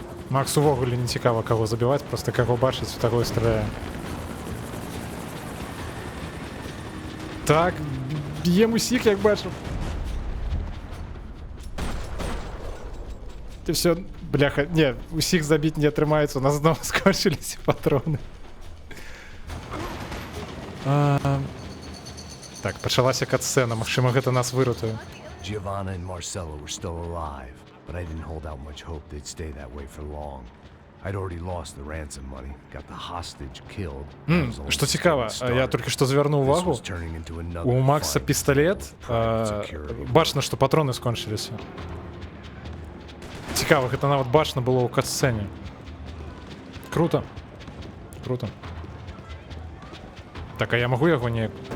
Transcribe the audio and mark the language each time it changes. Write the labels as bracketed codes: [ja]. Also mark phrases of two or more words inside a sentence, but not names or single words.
[be] Макс увогуле не цікава, кого забіваць, просто каго бачыць, у таго і страляе. Так, б'ем усіх, як бачу. Ты все, бляха, не, усіх забіць не атрымаецца, у нас зноў скончыліся патроны. Так, пачалася кат-сцэна, магчыма, гэта нас выратуе. [en] Giovanna and Marcello were still alive, but I didn't hold out much hope they'd stay that way for long. I'd already lost the ransom money, got the hostage killed. [be] Што цікава, я толькі што звярнуў увагу, у Макса пісталет, бачна, што патроны скончыліся. Цікава, гэта нават бачна было ў кат-сцэне. Круто. Круто. Так, а я магу яго неяк?